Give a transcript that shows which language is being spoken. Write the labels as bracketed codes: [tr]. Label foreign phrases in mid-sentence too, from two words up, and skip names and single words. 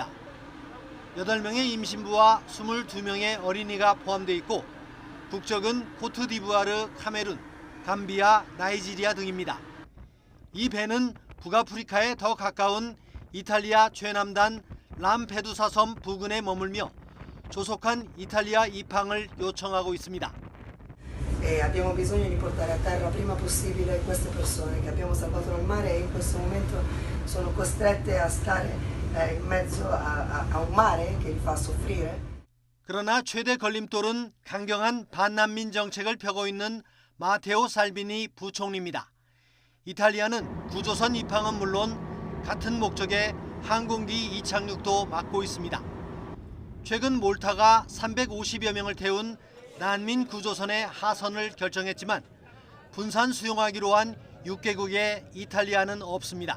[ko] 8명의 임신부와 22명의 어린이가 포함되어 있고 국적은 코트디부아르, 카메룬, 감비아, 나이지리아 등입니다. 이 배는 북아프리카에 더 가까운 이탈리아 최남단 람페두사 섬 부근에 머물며 조속한 이탈리아 입항을 요청하고 있습니다. [it] Abbiamo bisogno di portare a terra prima possibile queste persone che abbiamo salvato dal mare e in questo momento sono costrette a stare in mezzo a un mare che li fa soffrire. [ko] 그러나 최대 걸림돌은 강경한 반난민 정책을 펴고 있는 마테오 살비니 부총리입니다. 이탈리아는 구조선 입항은 물론 같은 목적의 항공기 이착륙도 막고 있습니다. 최근 몰타가 350여 명을 태운 난민 구조선의 하선을 결정했지만 분산 수용하기로 한 6개국의 이탈리아는 없습니다.